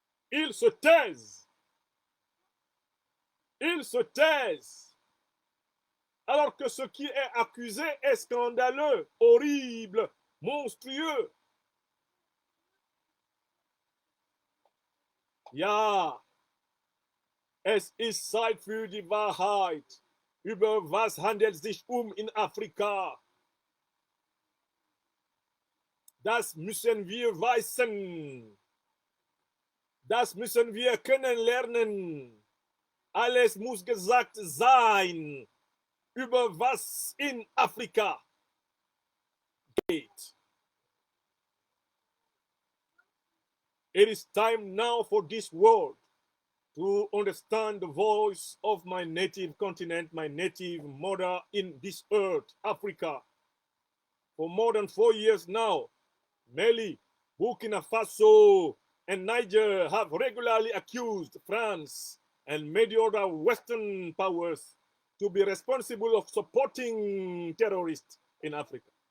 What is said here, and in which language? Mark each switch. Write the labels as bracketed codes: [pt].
[fr] Ils se taisent. Ils se taisent. Alors que ce qui est accusé est scandaleux, horrible, monstrueux. [de] Ja, es ist Zeit für die Wahrheit. Über was handelt es sich in Afrika? Das müssen wir wissen. Das müssen wir kennenlernen. Alles muss gesagt sein, über was in Afrika geht. [en] It is time now for this world to understand the voice of my native continent, my native mother in this earth, Africa. For more than 4 years now, Mali, Burkina Faso, and Niger have regularly accused France and many other Western powers to be responsible of supporting terrorists in Africa.